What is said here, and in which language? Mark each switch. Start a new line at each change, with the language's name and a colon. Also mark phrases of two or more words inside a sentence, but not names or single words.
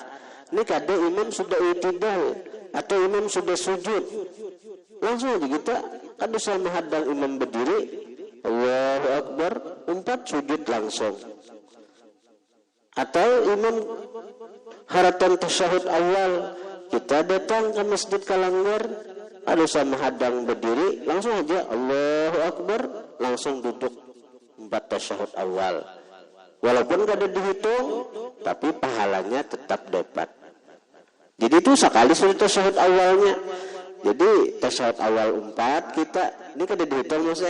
Banjar: Ini kada imam sudah itidal atau imam sudah sujud, langsung aja kita kada usah menghadang imam berdiri,
Arabic: Allahu Akbar,
Banjar: 4 sujud langsung. Atau imam haratan tasyahud awal, kita datang ke masjid Kalanggar, kada usah menghadang berdiri, langsung aja
Arabic: Allahu Akbar,
Banjar: langsung duduk 4 tasyahud awal. Walaupun kada dihitung, tapi pahalanya tetap dapat. Jadi itu sekali sudah tasyahud awalnya. Jadi tasyahud awal 4 kita, ini kada dihitung maksudnya.